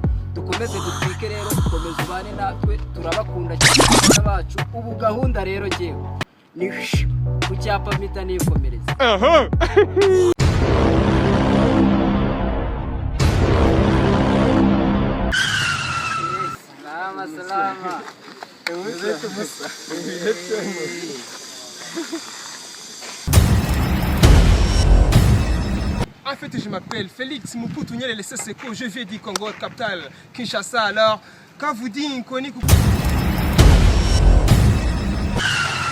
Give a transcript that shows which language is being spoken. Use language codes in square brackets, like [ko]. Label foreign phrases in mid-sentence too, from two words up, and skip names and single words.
[rw] Dukomeze dutwike rero, dukomeze ubane natwe, turabakunda cyane bacu. Ubu gahunda rero ngewe ni ku cyapa mpita nikomereza. Salama. [fr] En fait, je m'appelle Félix Mobutu Nyerere Seko, je viens du Congo, capitale Kinshasa. Alors, quand vous dites qu'on est